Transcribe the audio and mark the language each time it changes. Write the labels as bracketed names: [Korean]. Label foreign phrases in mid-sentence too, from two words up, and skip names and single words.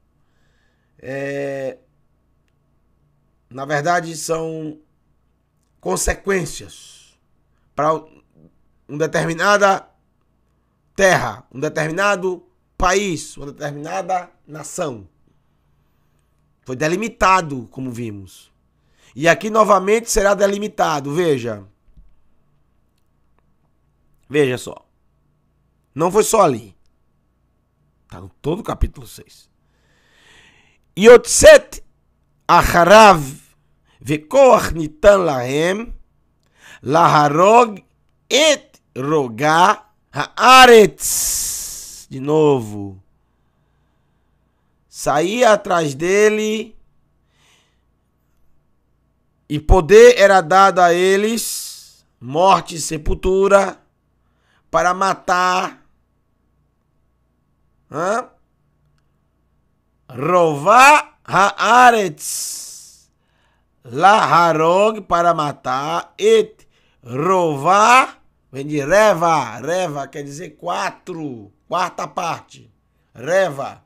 [Portuguese] Na verdade, são consequências para uma determinada terra, um determinado país, uma determinada nação. Foi delimitado, como vimos. E aqui novamente será delimitado, veja. Veja só. Não foi só ali. Está no todo o capítulo 6. [Hebrew] יוצאת אחריו וכוח ניתן להם להרוג את רוגע הארץ. [Portuguese] De novo. Saía atrás dele e poder era dado a eles, morte e sepultura, para matar, [Hebrew] רובע הארץ, להרוג, [Portuguese] para matar, [Hebrew] את רובע, [Portuguese] vem de reva, reva quer dizer 4, quarta parte, reva.